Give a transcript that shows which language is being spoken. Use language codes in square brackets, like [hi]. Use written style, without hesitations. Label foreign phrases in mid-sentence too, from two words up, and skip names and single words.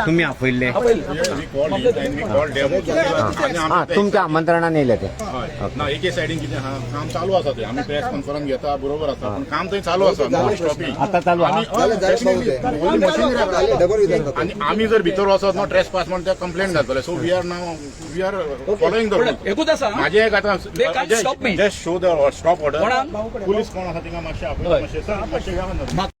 [kok] तुम्ही आपयल्ले हा तुमच्या आमंत्रणान येयले ते ना एके सायडीन कितें आहा काम चालू आसा ते आमी [en] press conference [kok] घेता बरोबर आसा पण काम थंय चालू आसा [en] no stopping [kok] आता चालू आहा आणि आमी जर भितर वचत [en] no trespass [kok] म्हणून त्या कंप्लेंट घालतले [en] so we are following the rule [kok] एकूच आसा माझे एक आता [en] They can't stop me. just show the stop order [kok] कोणाक? पुलीस कोण आसा तिंगा मातशें आपल्याक मातशें घालून